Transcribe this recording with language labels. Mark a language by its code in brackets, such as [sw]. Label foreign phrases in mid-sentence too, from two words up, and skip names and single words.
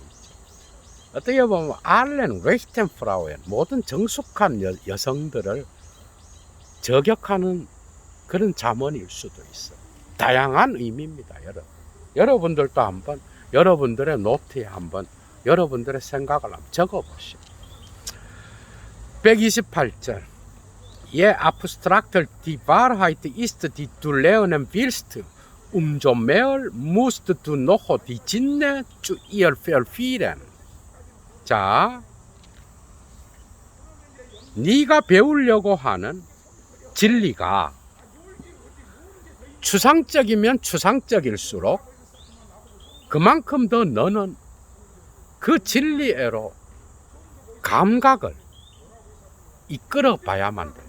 [ko] 어떻게 보면 [de] Allen rechten Frauen [ko] 모든 정숙한 여성들을 저격하는 그런 잠언일 수도 있어요. 다양한 의미입니다. 여러분들도 한번 여러분들의 노트에 한번 여러분들의 생각을 한번 적어보시오. 128절. [de] Je abstrakter die Wahrheit ist, die du lernen willst, umso mehr musst du noch die Sinne zu ihr verführen. [ko] 자, 네가 배우려고 하는 진리가 추상적이면 추상적일수록 그만큼 더 너는 그 진리애로 감각을 이끌어 봐야만 돼.